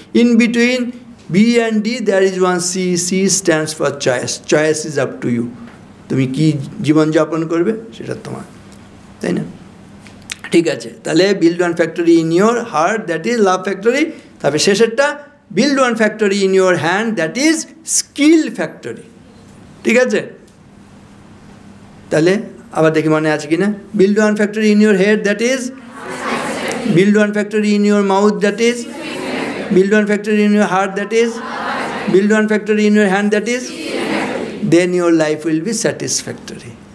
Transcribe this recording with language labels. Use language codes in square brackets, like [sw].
[en] In between B and D there is one C. C stands for choice. Choice is up to you. [bn] তুমি কি জীবনযাপন করবে সেটা তোমার, তাই না? ঠিক আছে, তাহলে [en] Build one factory in your heart, that is love factory. [bn] তারপরে শেষেরটা [en] Build one factory in your hand, that is skill factory. [bn] ঠিক আছে, তাহলে আবার দেখি মনে আছে কিনা। [en] Build one factory in your head, that is build one factory in your mouth, that is build one factory in your heart, that is build one factory in your hand, that is then your life will be satisfactory.